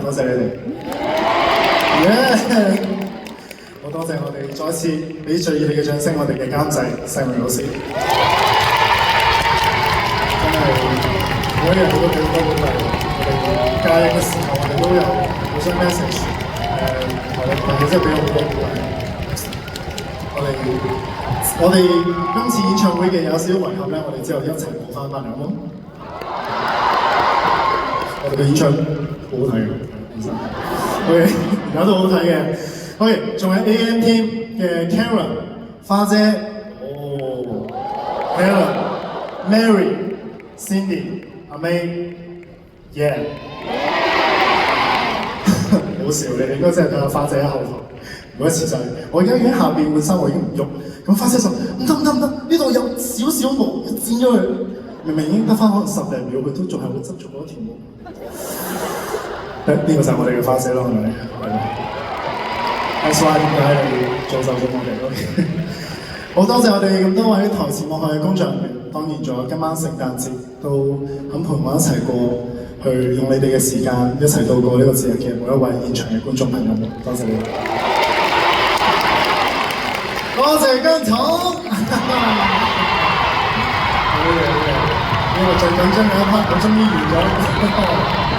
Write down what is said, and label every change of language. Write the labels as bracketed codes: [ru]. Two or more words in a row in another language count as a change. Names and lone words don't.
[yue] 多謝你哋，好多謝我哋再一次俾最熱烈嘅掌聲，我哋嘅監製世榮老師，真係每一日都俾好多鼓勵，我哋加映嘅時候，我哋都有互相 message， 同佢真係俾我好多鼓勵。我哋今次演唱會嘅有少少遺憾咧，我哋之後一齊補翻嚟，好冇？我哋嘅演唱好好睇嘅，其實 OK， 而家都好睇嘅。OK， 仲有 AM Team 嘅 Karen 花姐，Helen、Mary、Cindy、阿 May，Yeah，好笑你應該真係睇下花姐喺後台。每一次就係、我而家已經下邊換衫，我已經唔喐，咁花姐就唔得，呢度有少少毛，剪咗佢。明明已經得翻可能10零秒，佢都仲係會執住嗰條毛。呢個就係我哋嘅花姐咯，係咪？ [en] That's why [yue] 點解你做就咗我哋 ？OK， 好多謝我哋咁多位台前幕後嘅工作人員，當然仲有今晚聖誕節都肯陪我一齊過，去用你哋嘅時間一齊度過呢個節日嘅每一位現場嘅觀眾朋友們，多謝你哋。多謝姜總，好嘢，呢個最緊張嘅一 part 我終於完咗。